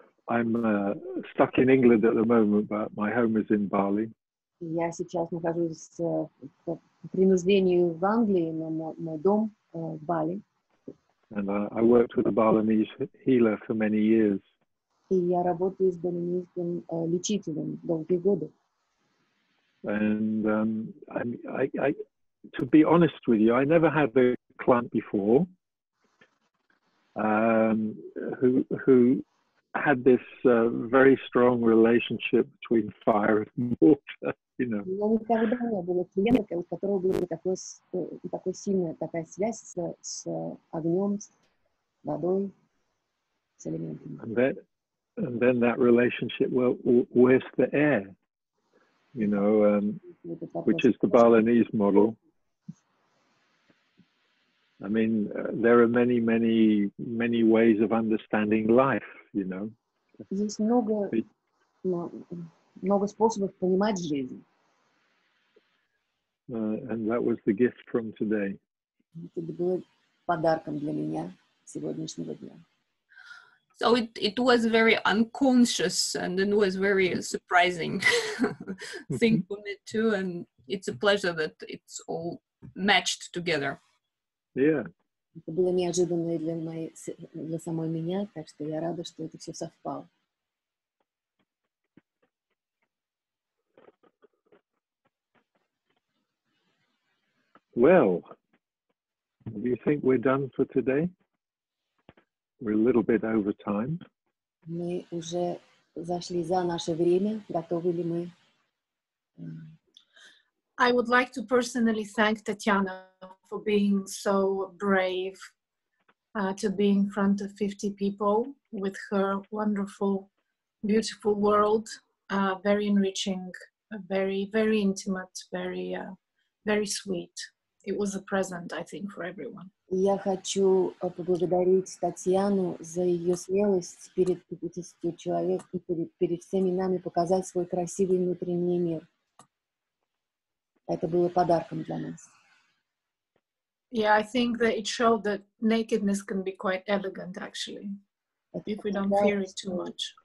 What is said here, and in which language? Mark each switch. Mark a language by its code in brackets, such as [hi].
[en] I'm stuck in England at the moment, but my home is in Bali. [ru] Я сейчас нахожусь по принуждению в Англии, но мой дом в Бали. [en] And I worked with a Balinese healer for many years. [ru] И я работаю с балинийским лечителем долгие годы. [en] And I, to be honest with you, I never had a client before who had this very strong relationship between fire and water, you know. [ru] Я никогда не было клиента, у которого была такая сильная такая связь с огнем, с водой, с элементами. [en] And then that relationship, well, where's the air? You know, which is the Balinese model. I mean, there are many ways of understanding life, you know. [ru] Есть много способов понимать жизнь. [en] And that was the gift from today. [ru] Это было подарком для меня сегодняшнего дня. [en] So it was very unconscious, and it was very surprising thing for me too. And it's a pleasure that it's all matched together. Yeah. [ru] Это было неожиданно и для самой меня, так что я рада, что это все совпало. [en] Well, do you think we're done for today? We're a little bit over time. [ru] Мы уже зашли за наше время. Готовы ли мы? [en] I would like to personally thank Tatiana for being so brave to be in front of 50 people with her wonderful, beautiful world, very enriching, very, very intimate, very, very sweet. It was a present, I think, for everyone. [ru] Я хочу поблагодарить Татьяну за ее смелость перед 50 человек и перед всеми нами показать свой красивый внутренний мир. Это было подарком для нас. [en] Yeah, I think that it showed that nakedness can be quite elegant, actually, if we don't fear it too much.